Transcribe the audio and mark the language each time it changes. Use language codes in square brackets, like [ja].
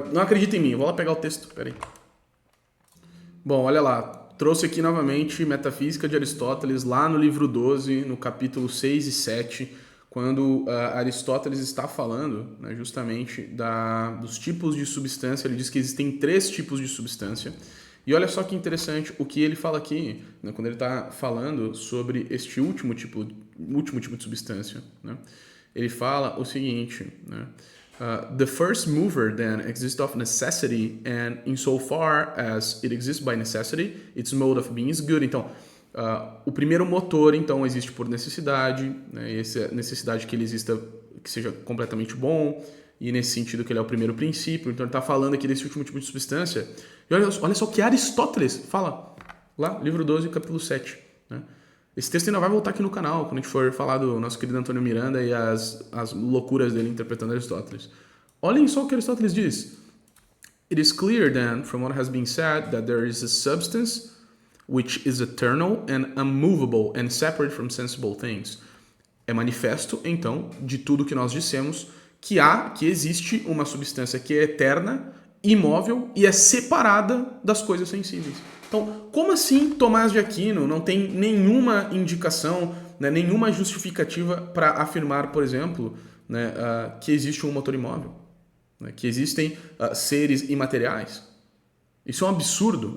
[pt] Não acredita em mim, eu vou lá pegar o texto, peraí. Bom, olha lá, trouxe aqui novamente Metafísica de Aristóteles, lá no livro 12, no capítulo 6 e 7, quando Aristóteles está falando, né, justamente dos tipos de substância. Ele diz que existem 3 tipos de substância. E olha só que interessante o que ele fala aqui, né, quando ele está falando sobre este último tipo de substância. Né? Ele fala o seguinte, né? [en] The first mover then exists of necessity, and insofar as it exists by necessity, its mode of being is good. [pt] Então, o primeiro motor então existe por necessidade, né? E essa necessidade que ele exista, que seja completamente bom, e nesse sentido que ele é o primeiro princípio. Então ele está falando aqui desse último tipo de substância. E olha só o que Aristóteles fala lá, livro 12, capítulo 7, né? Esse texto ainda vai voltar aqui no canal, quando a gente for falar do nosso querido Antônio Miranda e as loucuras dele interpretando Aristóteles. Olhem só o que Aristóteles diz. [en] It is clear then, from what has been said, that there is a substance which is eternal and unmovable and separate from sensible things. [pt] É manifesto, então, de tudo que nós dissemos, que existe uma substância que é eterna, imóvel e é separada das coisas sensíveis. Então, como assim Tomás de Aquino não tem nenhuma indicação, né, nenhuma justificativa para afirmar, por exemplo, né, que existe um motor imóvel, né, que existem seres imateriais? Isso é um absurdo.